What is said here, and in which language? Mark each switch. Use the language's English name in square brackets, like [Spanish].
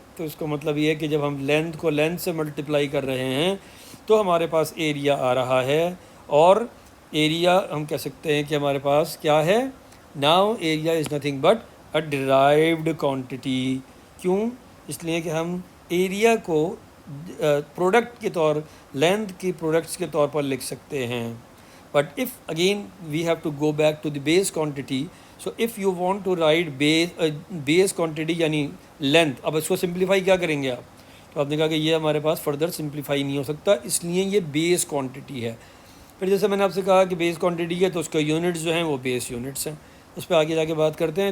[Urdu] تو اس کا مطلب یہ ہے کہ جب ہم لینتھ کو لینتھ سے ملٹیپلائی کر رہے ہیں تو ہمارے پاس ایریا آ رہا ہے، اور ایریا ہم کہہ سکتے ہیں کہ ہمارے پاس کیا ہے؟ [English] Now area is nothing but a derived quantity. [Urdu] کیوں؟ اس لیے کہ ہم ایریا کو پروڈکٹ کے طور لینتھ کی پروڈکٹس کے طور پر لکھ سکتے ہیں. [English] But if again we have to go back to the base quantity. So if you want to write base quantity [Urdu] یعنی لینتھ، اب اس کو سمپلیفائی کیا کریں گے آپ؟ تو آپ نے کہا کہ یہ ہمارے پاس فردر سمپلیفائی نہیں ہو سکتا، اس لیے یہ بیس کوانٹٹی ہے. پھر جیسے میں نے آپ سے کہا کہ بیس کوانٹٹی ہے تو اس کے یونٹس جو ہیں وہ بیس یونٹس ہیں، اس پہ آگے جا کے بات کرتے ہیں.